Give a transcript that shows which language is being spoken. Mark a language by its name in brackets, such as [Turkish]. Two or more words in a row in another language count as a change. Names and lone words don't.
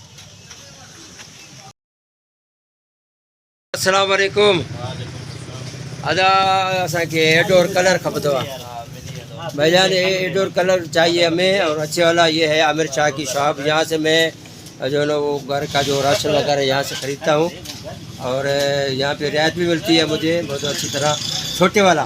[Arabic] السلام علیکم. [Sindhi] अदा असांखे एडोर कलर खपंदो आहे भाईजान, [Urdu] ایڈور کلر چاہیے ہمیں اور اچھے والا. یہ ہے عامر شاہ کی شاپ، یہاں سے میں جو ہے نا وہ گھر کا جو راشن وغیرہ یہاں سے خریدتا ہوں اور یہاں پے رعایت بھی ملتی ہے مجھے بہت اچھی طرح، چھوٹے والا.